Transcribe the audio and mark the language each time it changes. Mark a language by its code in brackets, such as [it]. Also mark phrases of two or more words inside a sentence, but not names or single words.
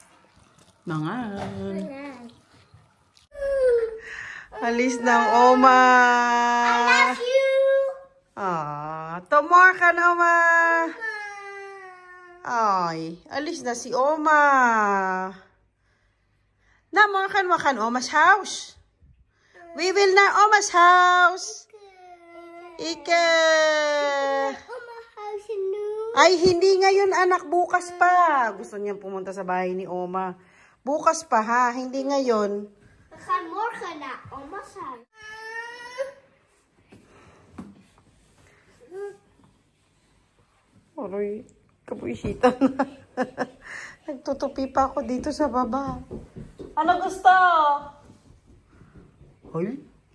[tl] Alis ng Oma. Tomorrow ka na, Oma. Ay, alis na si Oma. [en] Na, makan Oma's house. We will na Oma's house. Ika. [tl] Ay, hindi ngayon anak, bukas pa. Gusto niyang pumunta sa bahay ni Oma. Bukas pa ha, hindi ngayon. [nl] We gaan morgen naar oma's huis. [tl] Aroy, kapuisitan na. Nagtutupi pa ako dito sa baba. Ano gusto? Hoy,